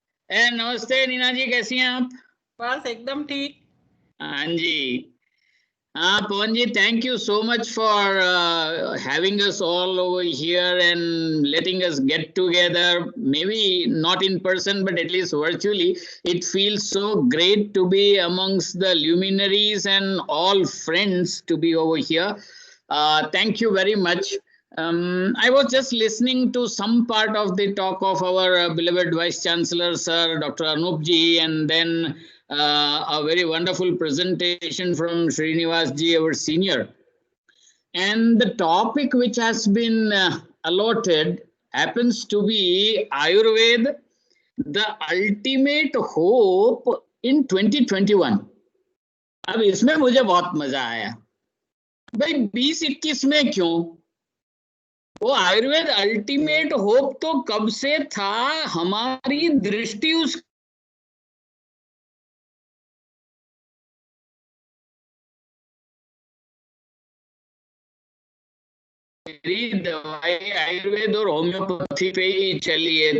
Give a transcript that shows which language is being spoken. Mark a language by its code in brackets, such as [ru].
[hi] नमस्ते नीना जी, कैसी हैं आप? बस एकदम ठीक. हाँ जी. [en] Pawan ji, thank you so much for having us all over here and letting us get together, maybe not in person, but at least virtually. It feels so great to be amongst the luminaries and all friends to be over here. Thank you very much. I was just listening to some part of the talk of our beloved Vice Chancellor, Sir Dr. Anup ji, and then a very wonderful presentation from Srinivas ji, our senior. And the topic which has been allotted happens to be Ayurveda, the ultimate hope in 2021. [hi] अब इसमें मुझे बहुत मजा आया भाई। 2021 में क्यों? वो आयुर्वेद अल्टीमेट होप तो कब से था, हमारी दृष्टि उस मेरी दवाई आयुर्वेद और होम्योपैथी पे ही चली है।